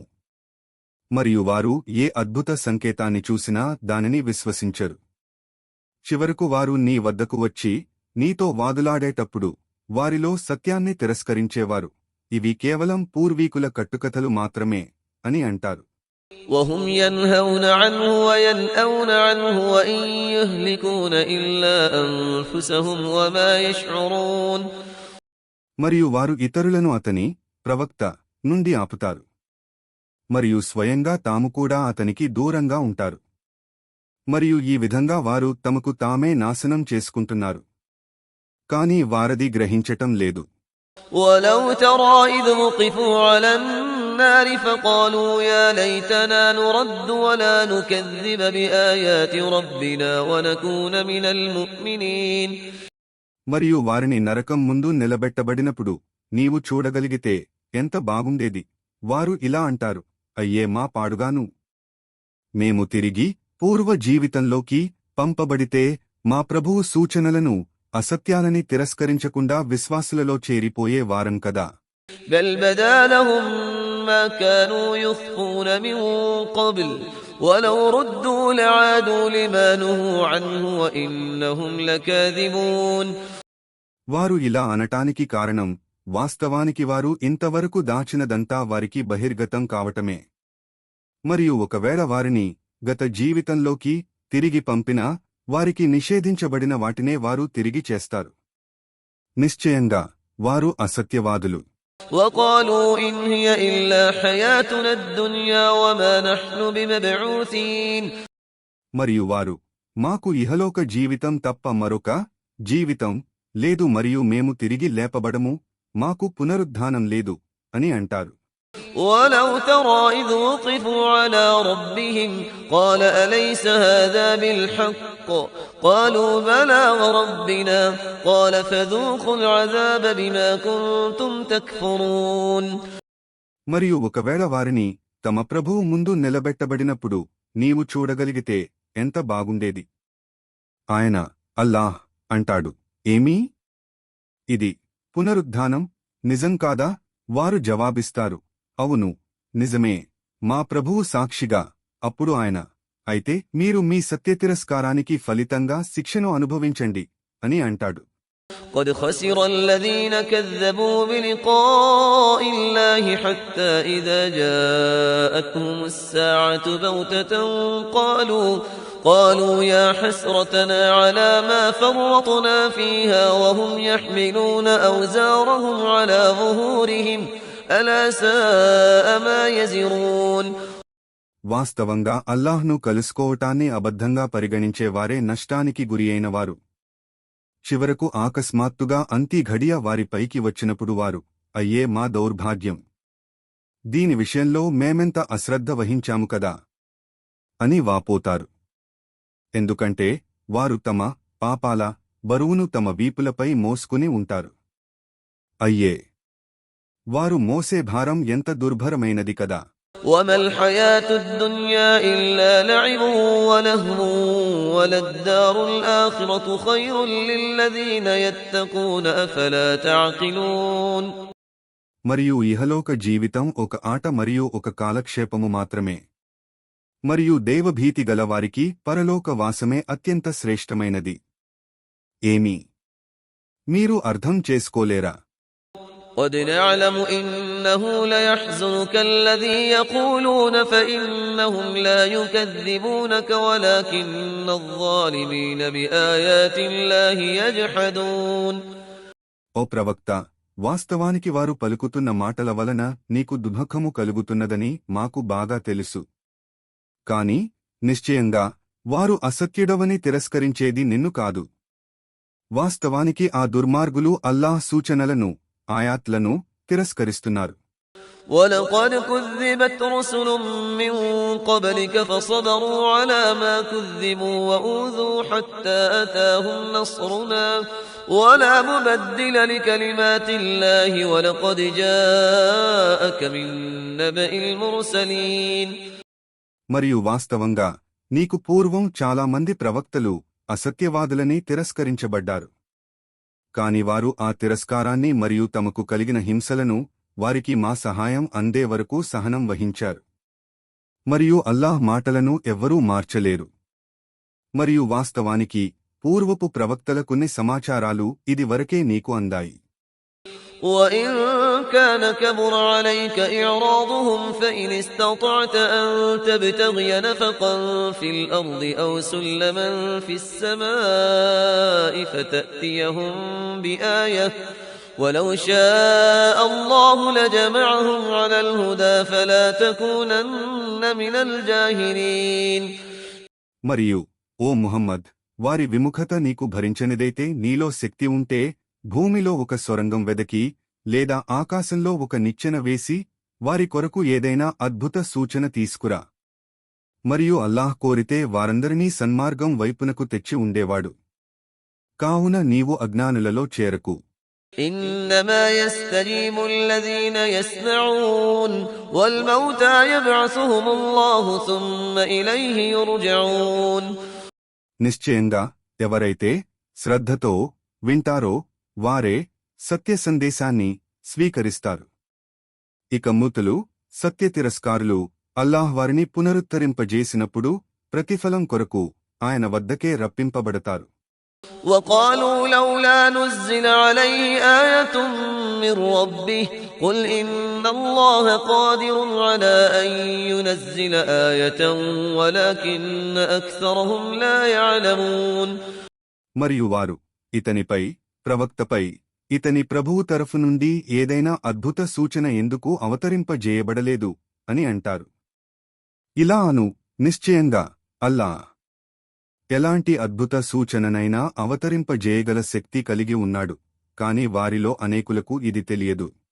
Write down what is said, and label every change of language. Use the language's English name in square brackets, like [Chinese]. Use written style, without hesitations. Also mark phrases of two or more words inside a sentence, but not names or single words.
[Telugu] మరియు వారు ఏ అద్భుత సంకేతాన్ని చూసినా దానిని విశ్వసించరు. చివరకు వారు నీ వద్దకు వచ్చి నీతో వాదులాడేటప్పుడు వారిలో సత్యాన్ని తిరస్కరించేవారు ఇవి కేవలం పూర్వీకుల కట్టుకథలు మాత్రమే అని అంటారు. [Arabic] وهم ينهون عنه وينأون عنه وإن يهلكون إلا أنفسهم وما يشعرون. [Telugu] మరియు వారు ఇతరులను అతని ప్రవక్త నుండి ఆపుతారు మరియు స్వయంగా తాము కూడా అతనికి దూరంగా ఉంటారు. మరియు ఈ విధంగా వారు తమకు తామే నాశనం చేసుకుంటున్నారు, కాని వారది గ్రహించటం లేదు. [Arabic] ولو ترى إذ وقفوا على النار فقالوا يا ليتنا نرد ولا نكذب بآيات ربنا ونكون من المؤمنين. [Telugu] మరియు వారిని నరకం ముందు నిలబెట్టబడినప్పుడు నీవు చూడగలిగితే ఎంత బాగుండేది. వారు ఇలా అంటారు, అయ్యే మా పాడుగాను, మేము తిరిగి పూర్వ జీవితంలోకి పంపబడితే మా ప్రభువు సూచనలను అసత్యాలని తిరస్కరించకుండా విశ్వాసులలో చేరిపోయే వారం కదా. [Arabic] بل بدا لهم ما كانوا يخفون من قبل ولو ردوا لعادوا لما نهوا عنه وإنهم لكاذبون. [Telugu] వారు ఇలా అనటానికి కారణం వాస్తవానికి వారు ఇంతవరకు దాచినదంతా వారికి బహిర్గతం కావటమే. మరియు ఒకవేళ వారిని గత జీవితంలోకి తిరిగి పంపినా వారికి నిషేధించబడిన వాటినే వారు తిరిగి చేస్తారు. నిశ్చయంగా వారు అసత్యవాదులు. [Arabic] وقالوا إن هي إلا حياتنا الدنيا وما نحن بمبعوثين. [Telugu] మరియు వారు మాకు ఇహలోక జీవితం తప్ప మరొక జీవితం లేదు మరియు మేము తిరిగి లేపబడము, మాకు పునరుద్ధానం లేదు అని అంటారు. [Arabic] ولو ترى إذ وقفوا على ربهم قال أليس هذا بالحق قالوا بلى وربنا قال فذوقوا العذاب بما كنتم تكفرون. [Telugu] మరియు ఒకవేళ వారిని తమ ప్రభువు ముందు నిలబెట్టబడినప్పుడు నీవు చూడగలిగితే ఎంత బాగుండేది. ఆయన అల్లాహ్ అంటాడు, ఏమీ ఇది పునరుద్ధానం నిజం కాదా? వారు జవాబిస్తారు, అవును, నిజమే, మా ప్రభువు సాక్షిగా. అప్పుడు ఆయన, అయితే మీరు మీ సత్యతిరస్కారానికి ఫలితంగా శిక్షను అనుభవించండి అని అంటాడు. [Arabic] قد خسر الذين كذبوا بلقاء الله حتى إذا جاءتهم الساعة بغتة قالوا يا حسرتنا على ما فرطنا فيها وهم يحملون أوزارهم على ظهورهم ألا ساء ما يزرون. [Telugu] వాస్తవంగా అల్లాహ్ను కలుసుకోవటాన్ని అబద్ధంగా పరిగణించేవారే నష్టానికి గురియైనవారు. చివరకు ఆకస్మాత్తుగా అంతి ఘడియ వారిపైకి వచ్చినప్పుడు వారు, అయ్యే మా దౌర్భాగ్యం! దీని విషయంలో మేమెంత అశ్రద్ధ వహించాము కదా అని వాపోతారు. ఎందుకంటే వారు తమ పాపాల బరువును తమ వీపులపై మోసుకుని ఉంటారు. అయ్యే, వారు మోసే భారం ఎంత దుర్భరమైనది కదా! [Arabic] وما الحياة الدنيا إلا لعب ولهو وللدار الآخرة خير للذين يتقون أفلا تعقلون. [Telugu] మరియు ఇహలోక జీవితం ఒక ఆట మరియు ఒక కాలక్షేపము మాత్రమే. మరియు దైవభీతి గలవారికి పరలోక వాసమే అత్యంత శ్రేష్టమైనది. ఏమి మీరు అర్థం చేసుకోలేరా? [Arabic] قد نعلم إنه ليحزنك الذي يقولون فإنهم لا يكذبونك ولكن الظالمين بآيات الله يجحدون. [Telugu] ఓ ప్రవక్త, వాస్తవానికి వారు పలుకుతున్న మాటల వలన నీకు దుఃఖము కలుగుతున్నదని మాకు బాగా తెలుసు. కాని నిశ్చయంగా వారు అసత్యుడవని తిరస్కరించేది నిన్ను కాదు. వాస్తవానికి ఆ దుర్మార్గులు అల్లాహ్ సూచనలను ఆయాత్లను తిరస్కరిస్తున్నారు. [Arabic] ولقد كذبت رسل من قبلك فصبروا على ما كذبوا وأوذوا حتى أتاهم نصرنا ولا مبدل لكلمات الله ولقد جاءك من نبأ المرسلين. [Telugu] మరియు వాస్తవంగా నీకు పూర్వం చాలా మంది ప్రవక్తలు అసత్యవాదులని తిరస్కరించబడ్డారు. కాని వారు ఆ తిరస్కారాన్ని మరియు తమకు కలిగిన హింసలను వారికి మా సహాయం అందే వరకు సహనం వహించారు. మరియు అల్లాహ్ మాటలను ఎవ్వరూ మార్చలేరు. మరియు వాస్తవానికి పూర్వపు ప్రవక్తల కొన్ని సమాచారాలు ఇది వరకే నీకు అందాయి. [Arabic] وَإِن كَانَ كَبُرَ عَلَيْكَ إِعْرَاضُهُمْ فَإِنِ اسْتَطَعْتَ أَن تَبْتَغِيَ نَفَقًا فِي الْأَرْضِ أَوْ سُلَّمًا فِي السَّمَاءِ فَتَأْتِيَهُم بِآيَةٍ وَلَوْ شَاءَ اللَّهُ لَجَمَعَهُمْ عَلَى الْهُدَى فَلَا تَكُونَنَّ مِنَ الْجَاهِلِينَ. [Telugu] మరియు ఓ ముహమ్మద్, వారి విముఖత నీకు భరించనిదైతే నీలో శక్తి ఉంటే భూమిలో ఒక సొరంగం వెదకి లేదా ఆకాశంలో ఒక నిచ్చెన వేసి వారి కొరకు ఏదైనా అద్భుత సూచన తీసుకురా. మరియు అల్లాహ్ కోరితే వారందరినీ సన్మార్గం వైపునకు తెచ్చి ఉండేవాడు. కావున నీవు అజ్ఞానులలో చేరకు. [Arabic] إنما يستجيب الذين يسمعون والموتى يبعثهم الله ثم إليه يرجعون. [Telugu] నిశ్చయంగా ఎవరైతే శ్రద్ధతో వింటారో వారే సత్య సందేశాన్ని స్వీకరిస్తారు. ఇక మృతులు సత్యతిరస్కారులు అల్లాహ్ వారిని పునరుద్ధరింపజేసినప్పుడు ప్రతిఫలం కొరకు ఆయన వద్దకే రప్పింపబడతారు. [Arabic] وقالوا لولا نزل عليه آية من ربه قل إن الله قادر على أن ينزل آية ولكن أكثرهم لا يعلمون. [Telugu] మరియు వారు ఇతనిపై ప్రవక్తపై ఇతని ప్రభువు తరఫు నుండి ఏదైనా అద్భుత సూచన ఎందుకు అవతరింపజేయబడలేదు అని అంటారు. ఇలా అను, నిశ్చయంగా అల్లాహ్ ఎలాంటి అద్భుత సూచననైనా అవతరింపజేయగల శక్తి కలిగి ఉన్నాడు, కాని వారిలో అనేకులకు ఇది తెలియదు.